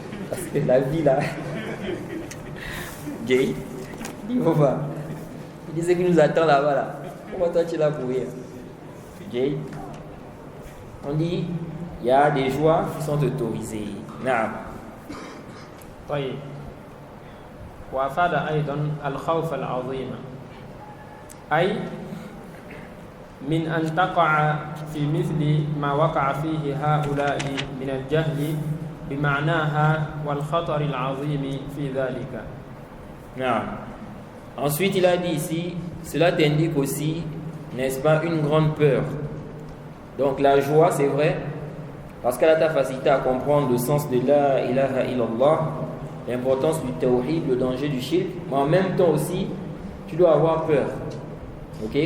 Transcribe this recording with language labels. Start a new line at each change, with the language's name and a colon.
French: Parce que la vie là, gay, il faut pas. Il dit ce qui nous attend là-bas là. Pourquoi toi tu es là pour rire? Gay. On dit il y a des joies qui sont autorisées. Non.
Arabic: طيب وأفاد أيضا الخوف العظيم أي من أن تقع في مثل ما وقع فيه هؤلاء من الجهل بمعناها والخطر العظيم في ذلك.
French: Non. Ensuite, il a dit ici, cela t'indique aussi, n'est-ce pas, une grande peur. Donc la joie, c'est vrai, parce qu'elle a ta facilité à comprendre le sens de la ilaha illallah, l'importance du tawhid, le danger du shirk, mais en même temps aussi, tu dois avoir peur. Ok?